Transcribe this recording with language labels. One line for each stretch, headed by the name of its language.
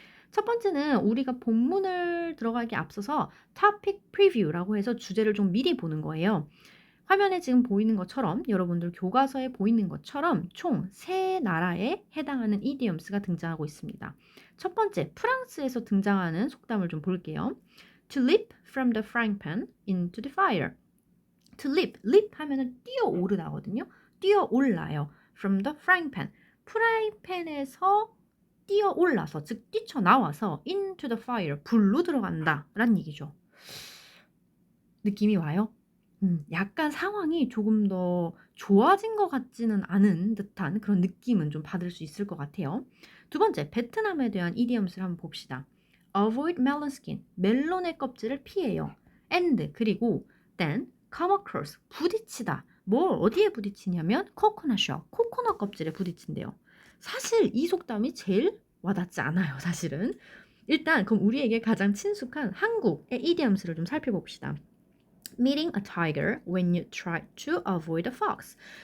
Korean: 첫 번째는 우리가 본문을 들어가기 앞서서 topic preview라고 해서 주제를 좀 미리 보는 거예요. 화면에 지금 보이는 것처럼 여러분들 교과서에 보이는 것처럼 총 3나라에 해당하는 idioms가 등장하고 있습니다. 첫 번째, 프랑스에서 등장하는 속담을 좀 볼게요.
English: To leap from the frying pan into the fire.
Korean: To leap 하면은 뛰어오르다거든요. 뛰어올라요.
English: From the frying pan.
Korean: 프라이팬에서 뛰어올라서, 즉 뛰쳐나와서
English: into the fire,
Korean: 불로 들어간다 라는 얘기죠. 느낌이 와요? 약간 상황이 조금 더 좋아진 것 같지는 않은 듯한 그런 느낌은 좀 받을 수 있을 것 같아요. 두 번째, 베트남에 대한 이디엄스를 한번 봅시다.
English: Avoid melon skin,
Korean: 멜론의 껍질을 피해요.
English: And, 그리고 then, come across, 부딪히다.
Korean: 어디에 부딪히냐면 coconut shell, 코코넛 껍질에 부딪힌대요. 사실 이 속담이 제일 와닿지 않아요, 사실은. 일단 그럼 우리에게 가장 친숙한 한국의 이디엄스를 좀 살펴봅시다.
English: Meeting a tiger when you try to avoid a fox.